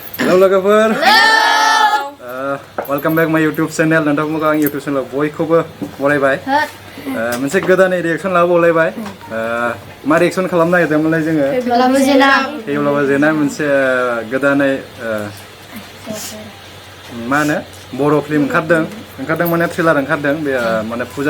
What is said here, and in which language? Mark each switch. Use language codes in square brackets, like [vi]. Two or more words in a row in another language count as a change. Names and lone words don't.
[brx] Hello logoफोर [en] welcome back my YouTube channel [brx] नोंथांमोनखौ आं [en] YouTube channel [brx] बयखौबो बरायबाय मोनसे गोदानै रिएक्सन लाबोलायबाय मा रिएक्सन खालामनो नागिरदोंमोनलाय जोङो THWIBLABW JENA मोनसे गोदानै मा होनो बर' फिल्म ओंखारदों माने ट्रेलार ओंखारदों बे माने फुजा